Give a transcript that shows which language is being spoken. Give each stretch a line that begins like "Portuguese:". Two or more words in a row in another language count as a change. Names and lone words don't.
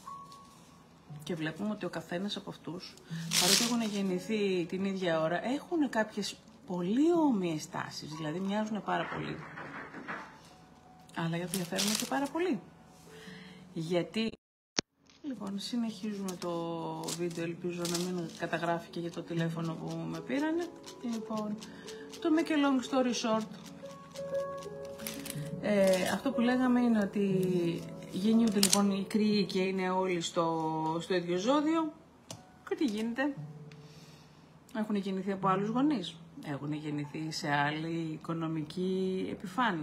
Greek: Και βλέπουμε ότι ο καθένας από αυτούς, παρότι έχουν γεννηθεί την ίδια ώρα, έχουν κάποιες πολύ όμοιες τάσεις, δηλαδή μοιάζουν πάρα πολύ. Αλλά διαφέρουν και πάρα πολύ. Γιατί... Λοιπόν, συνεχίζουμε το βίντεο, ελπίζω να μην καταγράφει και για το τηλέφωνο που με πήρανε. Λοιπόν, το
English: make a long story short,
Greek: αυτό που λέγαμε είναι ότι γεννιούνται λοιπόν οι κρυοί και είναι όλοι στο ίδιο ζώδιο. Και τι γίνεται, έχουν γεννηθεί από άλλους γονείς. έχουν γεννηθεί σε άλλη οικονομική επιφάνεια.